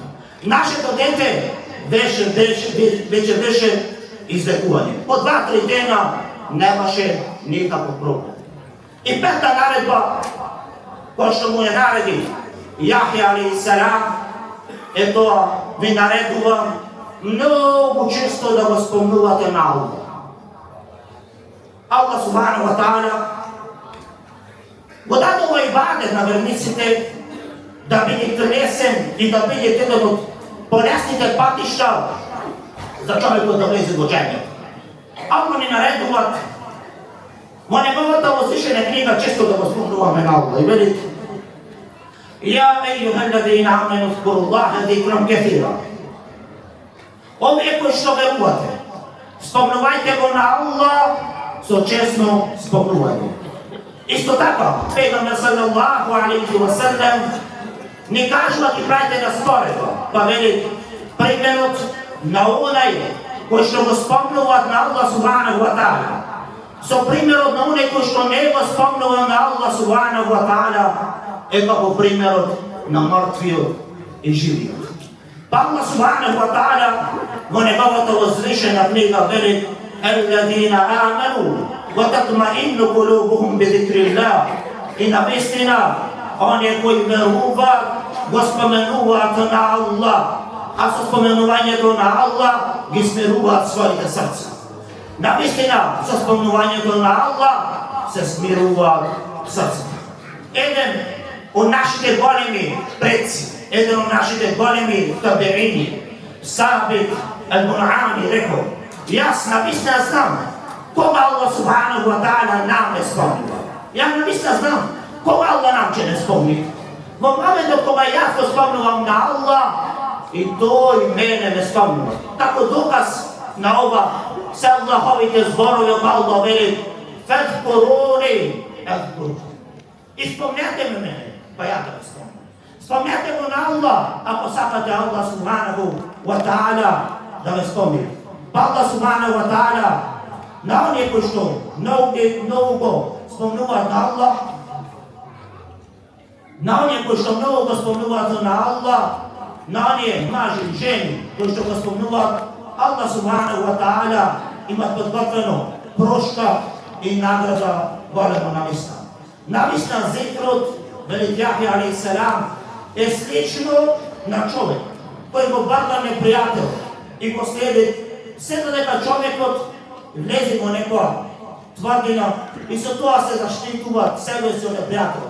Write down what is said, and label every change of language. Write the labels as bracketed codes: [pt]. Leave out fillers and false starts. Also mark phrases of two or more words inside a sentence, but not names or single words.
[mk] Нашето дете веќе беше излекување. По 2-3 дена немаше никаков проблем. И пета наредба, која што му ја нареди Јахја алейхиссалам, е тоа: ви наредувам многу често да го спомнувате на Аллах. Аллах [ar] سبحانه وتعالى [mk] го даде овој ибадет на верниците да биде лесен и да биде еден од полесните патишта за човекот да влезе во џеннет. Аллах ни наредува во неговата возвишена книга често да го спомнуваме на Аллах и велите: [ar] "يا أيها الذين آمنوا اذكروا الله ذكرا كثيرا." [mk] Овие кои што верувате, спомнувајте го на Аллах со чесно спомнување. Исто така, Пегамбер [ar] صلى الله عليه وسلم [mk] ни кажува ки правите на споредба, па вели примерот на онај кој што го спомнуваат на Аллах [ar] سبحانه وتعالى [mk] со примерот на онај кој што не го спомнува на Аллах [ar] سبحانه وتعالى [mk] е како примерот на мртвиот и живиот. Па Аллах [ar] سبحانه وتعالى [mk] во неговата возвишена книга вели: [ar] "الذين آمنوا وتطمئن قلوبهم بذكر الله." [mk] И навистина оние кои веруваат го споменуваат на Аллах, а со споменувањето на Аллах ги смируваат своите срца. Навистина со споменувањето на Аллах се смируваат срцата. Еден од нашите големи предци, еден од нашите големи табеини, Сабит ал-Бунани рекол: "Јас навистина знам кога Аллах [ar] سبحانه وتعالى [mk] нам не спомнува. Ја навистина знам кога Аллах нам ќе не спомни. Во моментот кога јас го спомнувам на Аллах, и тој мене не спомнува." Тако доказ на ова се Аллаховите зборови од Аллах вели: [ar] "فاذكروني أذكركم." [mk] И спомнете ме мене, па ја да спомнам. Спомнете го на Аллах, ако сакате Аллах [ar] سبحانه وتعالى [mk] да ве спомни. Па Аллах [ar] سبحانه وتعالى [mk] на оние кои што многу спомнуваат на Аллах, на оние кои што многу го спомнуваат на Аллах, на оние мажи и жени кои што го спомнуваат, Аллах [ar] سبحانه وتعالى [mk] имат подготвено прошка и награда голема навистина. Навистина зикрот, вели Јахја алейхиссалам, е слично на човек кој го барда непријател и го следи се додека човекот влезе во некоја тврдина и со тоа се заштитува себе си од непријателот.